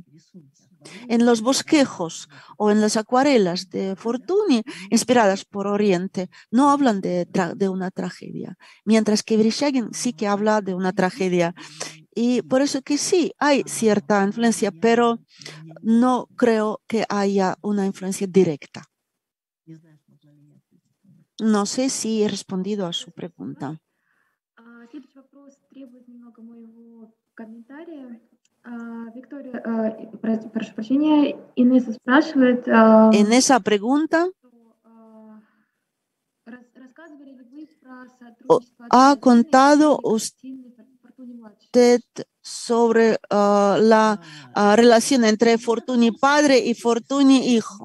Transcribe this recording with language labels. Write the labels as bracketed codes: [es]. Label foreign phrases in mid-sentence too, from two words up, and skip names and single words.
[es] En los bosquejos o en las acuarelas de Fortuny, inspiradas por Oriente, no hablan de una tragedia, mientras que Vereshchagin sí que habla de una tragedia. Y por eso que sí, hay cierta influencia, pero no creo que haya una influencia directa. No sé si he respondido a su pregunta. [ru] Следующий вопрос требует немного моего комментария. Виктория, прошу прощения, Инесса спрашивает. [es] En esa pregunta, ¿ha contado usted sobre la relación entre Fortuny padre y Fortuny hijo?